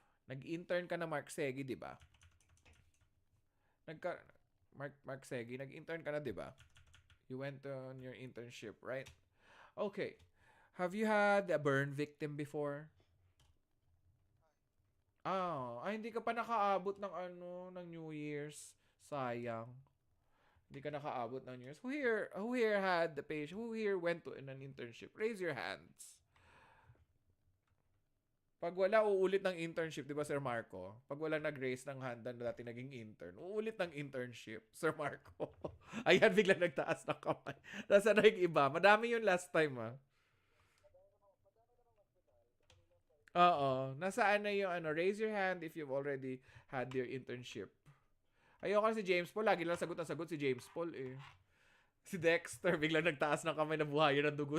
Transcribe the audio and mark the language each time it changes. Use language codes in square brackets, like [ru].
[tl] Nag-intern ka na, Mark Segi, di ba? Mark Segi, nag-intern ka na, di ba? [en] You went on your internship, right? Okay. Have you had a burn victim before? [tl] Hindi ka pa nakaabot ng ng New Year's. Sayang. Hindi ka nakaabot ng New Year's. [en] Who here had the patient? Who here went to an internship? Raise your hands. [tl] Pag wala, uulit ng internship, di ba, Sir Marco? Pag wala nag-raise ng hand na dati naging intern, uulit ng internship, Sir Marco. Ayan, bigla nagtaas ng kamay. Nasa na yung iba? Madami yun last time, Oo. Nasaan na yung [en] raise your hand if you've already had your internship. [tl] Ayoko si James Paul. Lagi lang sagot na sagot si James Paul eh. Si Dexter, bigla nagtaas ng kamay na buhayan ng dugo.